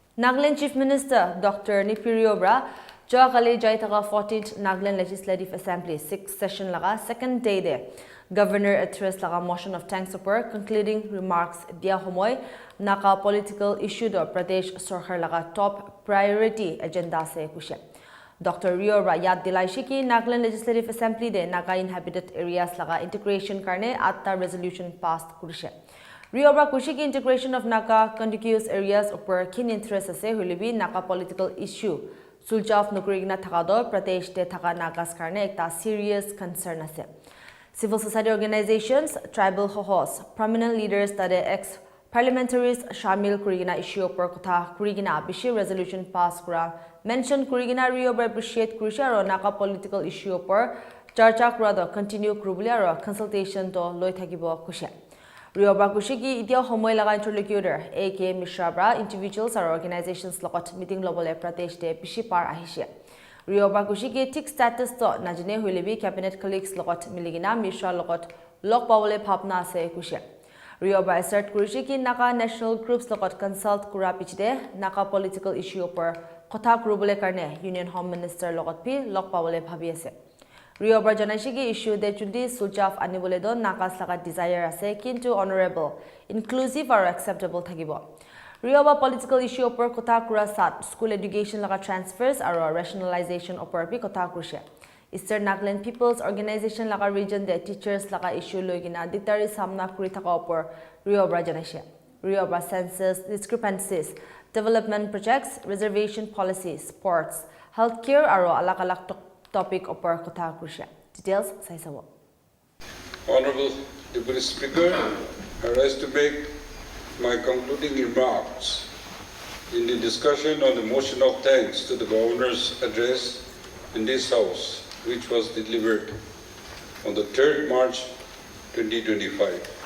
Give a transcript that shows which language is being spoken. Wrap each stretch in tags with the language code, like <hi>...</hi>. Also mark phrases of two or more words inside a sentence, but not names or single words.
<en>Nagaland Chief Minister Dr.</en> <nag>NEIPHIU Joakali Jaitaka 14th Nagaland Legislative Assembly 6th session laga</nag> <en>second day there. Governor addressed</en> <nag>laga</nag> <en>motion of thanks for concluding remarks</en> <nag>dia homoy Naga</nag> <en>political issue</en> <nag>do Pradesh Sarkar laga</nag> <en>top priority agenda</en> <nag>se kushe. Dr. RIO yad dilai ki Nagaland Legislative Assembly de Naga inhabited areas laga integration karne atta</nag> <en>resolution passed</en> <nag>kurishe. RIO kushi ki</nag> <en>integration of Naga contiguous areas</en> <nag>upar kin interest ase hulibi Naga</nag> <en>political issue</en> <nag>Suljav nukurigna thakado Pradesh de thaka Nagas karne ekta</nag> <en>serious concern</en> <nag>ase.</nag> <en>Civil society organizations, tribal hohos, prominent leaders that ex parliamentaries</en> <nag>shamil kurigina issue upar kotha kurigina bishi</nag> <en>resolution pass</en> <nag>kura mention kurigina RIO appreciate kurisha aro Naga</nag> <en>political issue</en> <nag>upar charcha kura do continue kurubuli aro consultation to loi thakibo kushe. RIO kushi ki itia homoy laga interlocutor AK Mishra</nag> <en>individuals or organizations</en> <nag>logot meeting lobole Pradesh de bishi par ahishe. RIO kushi ki tik status to najine hulibi</nag> <en>cabinet colleagues</en> <nag>logot miligina Mishra logot lok pawole bhavna se kushe. RIO assert kurishi ki Naga</nag> <en>national groups</en> <nag>logot consult kura pichide Naga</nag> <en>political issue</en> <nag>upar kotha kurubole karne Union Home Minister logot pi lok pawole bhabi ase. RIO janaishi ki issue de chundi Suljav anibole do Nagas laga desire ase kintu</nag> <en>honorable, inclusive or acceptable</en> <nag>thakibo. RIO</nag> <en>political issue</en> <nag>upar kotha kura sat</nag> <en>school education</en> <nag>laga transfers aro rationalization upar pi kotha kurse. Eastern Nagaland People's Organization laga region de teachers laga issue loigina ditari samna kuri thaka upar RIO janaishi. RIO</nag> <en>census discrepancies, development projects, reservation policies, sports, healthcare</en> <nag>aro alak topic upar kotha kurse. Details saisawo.</nag> <en>Honorable Deputy Speaker, I rise to make my concluding remarks in the discussion on the motion of thanks to the Governor's address in this House, which was delivered on the 3rd March 2025.</en>